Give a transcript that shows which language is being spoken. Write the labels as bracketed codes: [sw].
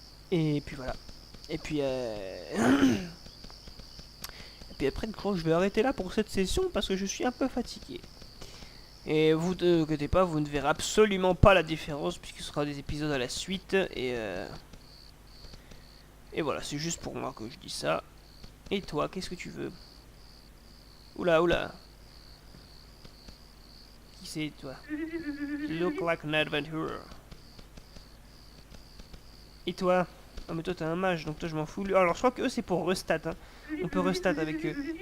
[fr] Et puis voilà. Et puis... Et puis après, je vais arrêter là pour cette session parce que je suis un peu fatigué. Et vous ne inquiétez pas, vous ne verrez absolument pas la différence puisqu'il sera des épisodes à la suite. Et voilà, c'est juste pour moi que je dis ça. Et toi, qu'est-ce que tu veux? Oula, oula. Qui c'est, toi? [en] You look like an adventurer. [fr] Et toi? Ah, mais toi, t'es un mage, donc toi, je m'en fous. Alors, je crois que eux, c'est pour restat. Hein. On peut restat avec eux.